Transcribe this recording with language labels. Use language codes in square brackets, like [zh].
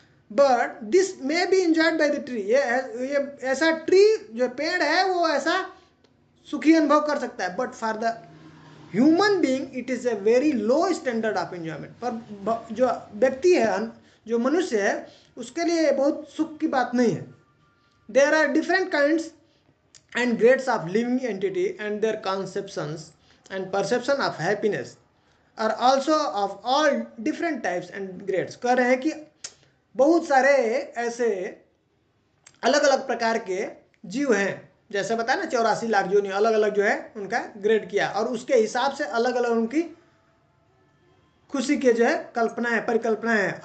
[en] but this may be enjoyed by the tree, [hi] ये ऐसा tree जो पेड़ है वो ऐसा सुखी अनुभव कर सकता है, [en] But for the human being it is a very low standard of enjoyment. [hi] पर जो व्यक्ति है, जो मनुष्य है, उसके लिए बहुत सुख की बात नहीं है। [en] There are different kinds and grades of living entity and their conceptions and perception of happiness are also of all different types and grades। [hi] कह रहे हैं कि बहुत सारे ऐसे अलग अलग प्रकार के जीव हैं, जैसे बताया ना 84 लाख जो नहीं अलग अलग जो है उनका ग्रेड किया, और उसके हिसाब से अलग अलग उनकी खुशी के जो है कल्पना है, परिकल्पना है।